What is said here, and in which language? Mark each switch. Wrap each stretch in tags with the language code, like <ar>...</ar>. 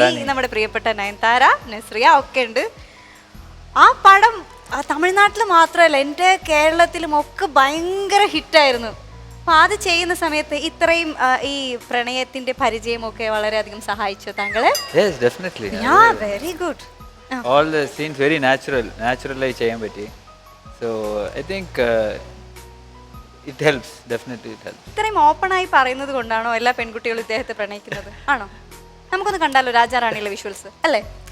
<ml>നമ്മുടെ പ്രിയപ്പെട്ട നയൻതാര, നസ്രിയ ഒക്കെ ഉണ്ട്. ആ പടം തമിഴ്നാട്ടിൽ മാത്രമല്ല എൻ്റെ കേരളത്തിലും ഒക്കെ ഭയങ്കര ഹിറ്റായിരുന്നു. അപ്പോൾ അത് ചെയ്യുന്ന സമയത്ത് ഇത്രയും ഈ പ്രണയത്തിന്റെ പരിചയമൊക്കെ വളരെയധികം സഹായിച്ചു താങ്കളെ?</ml> <en>Yes, definitely. Yeah, very good. All the scenes very naturally</en> <ml>ചെയ്യാൻ പറ്റി.</ml> <en>So I think it helps, definitely it helps.</en> <ml>ഇത്രയും ഓപ്പൺ ആയി പറയുന്നത് കൊണ്ടാണോ എല്ലാ പെൺകുട്ടികളും ഇദ്ദേഹത്തെ പ്രണയിക്കുന്നത്? ആണോ? നമുക്കൊന്ന് കണ്ടാലോ രാജാ റാണിയിലെ വിഷ്വൽസ് അല്ലേ?</ml>